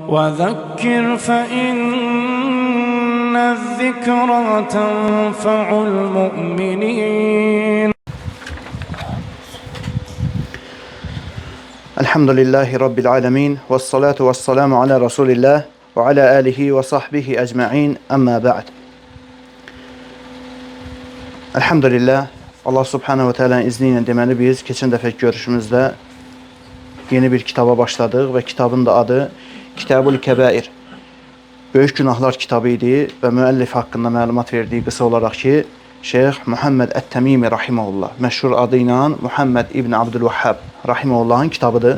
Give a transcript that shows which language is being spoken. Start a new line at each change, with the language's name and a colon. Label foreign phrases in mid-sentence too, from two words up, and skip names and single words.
Arabic: وذكر فإن الذكرى تنفع المؤمنين. الحمد لله رب العالمين. والصلاة والسلام على رسول الله وعلى آله وصحبه أجمعين. أما بعد الحمد لله. الله سبحانه وتعالى'nın
Azerbaijani: izniyle deməli biz keçən dəfəki görüşümüzdə yeni bir kitaba başladıq və kitabın da adı Kitabul Kebair. Böyük günahlar kitabı idi və müəllif haqqında məlumat verdiyi qısa olaraq ki, Şeyx Muhammed Ət-Təmimi rahimehullah, məşhur adı ilə Muhammed İbn Abdülvahhab rahimehullahın kitabıdır.